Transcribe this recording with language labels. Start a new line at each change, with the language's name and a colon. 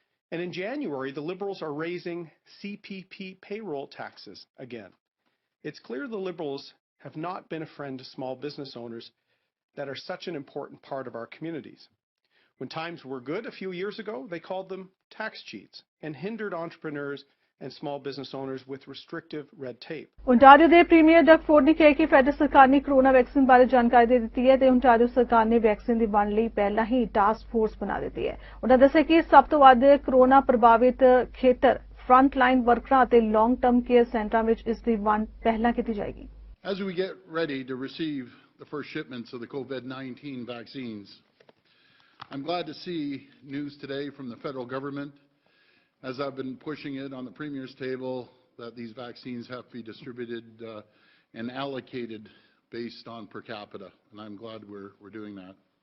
English: And in January, the Liberals are raising CPP payroll taxes again. It's clear the Liberals have not been a friend to small business owners that are such an important part of our communities. When times were good a few years ago, they called them tax cheats and hindered entrepreneurs and small business owners with restrictive red tape.
Punjabi: Ontario ਦੇ premier Doug Ford ਨੇ ਕਿਹਾ ਕਿ federal ਸਰਕਾਰ ਨੇ corona vaccine ਬਾਰੇ ਜਾਣਕਾਰੀ ਦੇ ਦਿੱਤੀ ਹੈ ਤੇ ontario ਸਰਕਾਰ ਨੇ ਵੈਕਸੀਨ ਦੀ ਵੰਡ ਲਈ ਪਹਿਲਾਂ ਹੀ ਟਾਸਕ ਫੋਰਸ ਬਣਾ ਦਿੱਤੀ ਹੈ। ਉਹਨਾਂ ਦੱਸਿਆ ਕਿ ਸਭ ਤੋਂ ਵੱਧ ਕੋਰੋਨਾ ਪ੍ਰਭਾਵਿਤ ਖੇਤਰ ਫਰੰਟ ਲਾਈਨ ਵਰਕਰਾਂ ਅਤੇ ਲੌਂਗ ਟਰਮ ਕੇਅਰ ਸੈਂਟਰਾਂ ਵਿੱਚ ਇਸ ਦੀ ਵੰਡ ਪਹਿਲਾਂ ਕੀਤੀ ਜਾਏਗੀ।
English: As we get ready to receive the first shipments of the COVID-19 vaccines. I'm glad to see news today from the federal government, as I've been pushing it on the Premier's table, that these vaccines have to be distributed and allocated based on per capita, and I'm glad we're doing that.